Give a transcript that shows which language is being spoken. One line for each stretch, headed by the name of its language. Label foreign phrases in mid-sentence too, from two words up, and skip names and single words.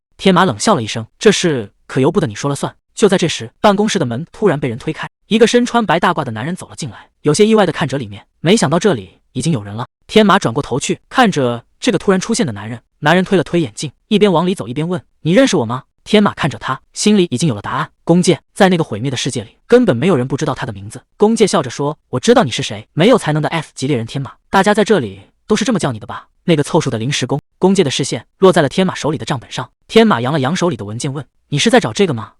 Chinese: 天馬冷笑了一聲：“這事可由不得你說了算。”就在這時，辦公室的門突然被人推開，一個身穿白大褂的男人走了進來，有些意外的看着裡面，沒想到這裡已經有人了。天馬轉過頭去看着這個突然出現的男人，男人推了推眼鏡，一邊往裡走一邊問：“你認識我嗎？” 天馬看着他，心裡已經有了答案。弓介，在那個毀滅的世界裡，根本沒有人不知道他的名字。弓介笑着說：“我知道你是誰，没有才能的 F 級獵人天馬，大家在這裡都是這麼叫你的吧？” 那個湊數的臨時工。弓介的視線落在了天馬手裡的賬本上，天馬揚了揚手裡的文件問：“你是在找這個嗎？”